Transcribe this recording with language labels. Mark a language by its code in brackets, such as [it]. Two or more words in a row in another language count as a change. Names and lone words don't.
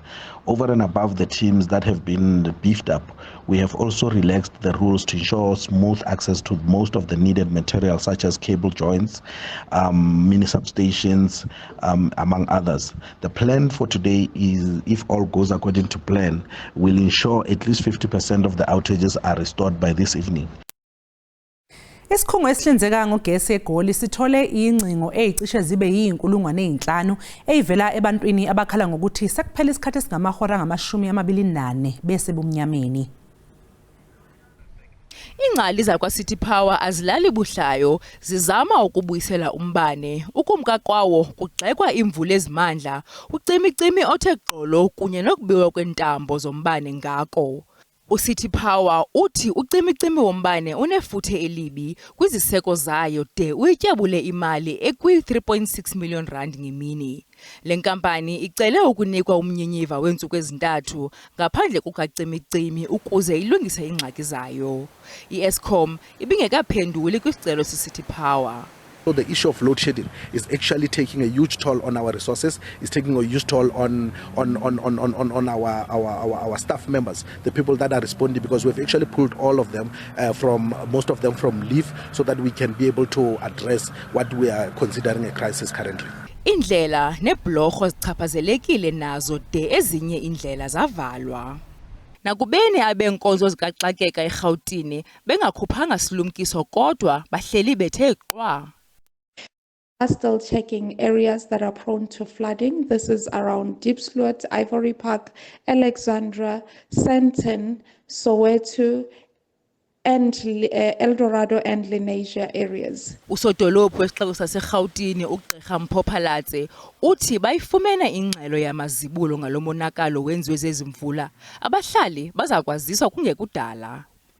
[en] Over and above the teams that have been beefed up, we have also relaxed the rules to ensure smooth access to most of the needed material such as cable joints, mini substations, among others. The plan for today is, if all goes according to plan, will ensure at least 50% of the outages are restored by this evening. [zu] Isikhungo esihlinzeka ngogesi eGoli sithole izingcingo ezicishe zibe yizinkulungwane ezinhlanu ezivela ebantwini abakhala ngokuthi sekuphele isikhathi esingamahora angamashumi amabili nane besebumnyameni. [xh] Ingcali zakwaCity Power azilali buhlayo zizama ukubuyisela umbane. Ukumka kwawo kugxekwa imvula ezimandla, ucimicimi othe gqolo kunye nokubiwa kwentambo zombane ngako. UCity Power uthi ucimicimi wombane unefuthe elibi kwiziseko zayo de uyityebule imali ekwi-3.6 million rand ngemini. Le nkampani icele ukunikwa umnyinyiva wentsuku ezintathu ngaphandle kukacimicimi ukuze ilungise ingxaki zayo. I-Eskom ibingekaphenduli kwisicelo seCity Power. [en] So the issue of load shedding is actually taking a huge toll on our resources. It's taking a huge toll on our staff members, the people that are responding, because we've actually pulled all of them most of them from leave so that we can be able to address what we are considering a crisis currently. [xh] Indlela neblorho zichaphazelekile nazo de ezinye indlela zavalwa. Nakubeni abenkonzo zikaxakeka eGauteng bengakhuphanga silumkiso kodwa bahleli bethe qwa. [en] Are still checking areas that are prone to flooding. This is around Diepsloot, Ivory Park, Alexandra, Sandton, Soweto, and Eldorado and Lenasia areas. [xh] Usodolophu wesixeko saseGauteng uGqirha Mphophalatse uthi bayifumene ingxelo yamazibulo ngalomonakalo wenziwe zezimvula. Abahlali bazakwaziswa kungekudala.